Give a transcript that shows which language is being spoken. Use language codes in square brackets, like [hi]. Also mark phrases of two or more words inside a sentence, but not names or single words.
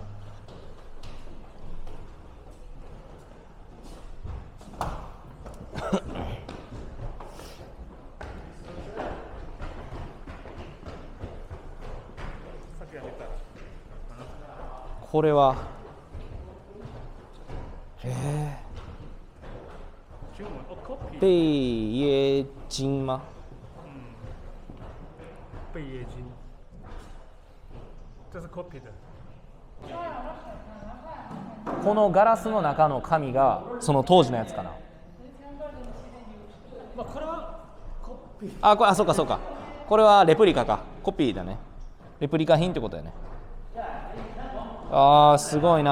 [ja] これは [zh] 贝耶金吗？贝耶金，这是 copy 的。 [ja] このガラスの中の紙がその当時のやつかな。まあこれはコピー。そうかそうか。これはレプリカか。コピーだね。レプリカ品ってことだよね。すごいな。